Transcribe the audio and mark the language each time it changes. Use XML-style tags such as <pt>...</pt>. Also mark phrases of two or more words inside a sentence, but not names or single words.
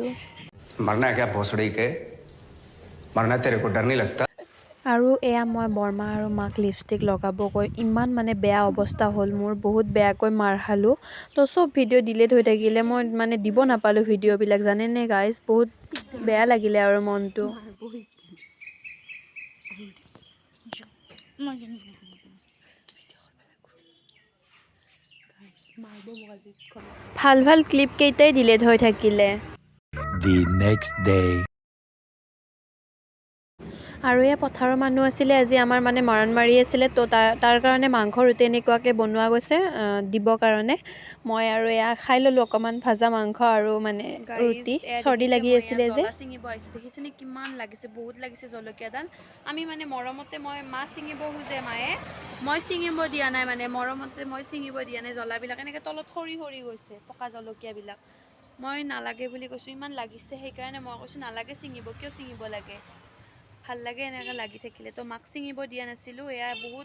<hi>मरना है क्या भोसड़ी के मरना तेरे को डर नहीं लगता</hi> <as>আৰু এয়া মই বৰমা আৰু মাক লিপষ্টিক লগাবগৈ ইমান মানে বেয়া অৱস্থা হ'ল মোৰ বহুত বেয়াকৈ মাৰ খালোঁ তো চব ভিডিঅ' ডিলিট হৈ থাকিলে মই মানে দিব নাপালোঁ ভিডিঅ'বিলাক জানেনে গাইজ বহুত বেয়া লাগিলে আৰু মনটো ভাল ভাল ক্লিপ কেইটাই ডিলিট হৈ থাকিলে</as> <en>The next day.</en> <as>আৰু এয়া পথাৰৰ মানুহ আছিলে আজি আমাৰ মানে মৰাণ মাৰি আছিলে তো তাৰ কাৰণে মাংস ৰুটি এনেকুৱাকৈ বনোৱা গৈছে দিবৰ কাৰণে মই আৰু এয়া খাই ল'লোঁ অকণমান ভাজা মাংস আৰু মানে ৰুটি চৰ্দি লাগি আছিলে যে জ্বলা ছিঙিব আহিছোঁ দেখিছেনে কিমান লাগিছে বহুত লাগিছে জলকীয়াডাল আমি মানে মৰমতে মই মাছ ছিঙিব খোজে মায়ে মই ছিঙিব দিয়া নাই মানে মৰমতে মই ছিঙিব দিয়া নাই জ্বলাবিলাক এনেকৈ তলত সৰি সৰি গৈছে পকা জলকীয়াবিলাক মই নালাগে বুলি কৈছোঁ ইমান লাগিছে সেইকাৰণে মই কৈছোঁ নালাগে ছিঙিব কিয় ছিঙিব লাগে ভাল লাগে এনেকৈ লাগি থাকিলে তো মাক ছিঙিব দিয়া নাছিলোঁ এয়া বহুত</as>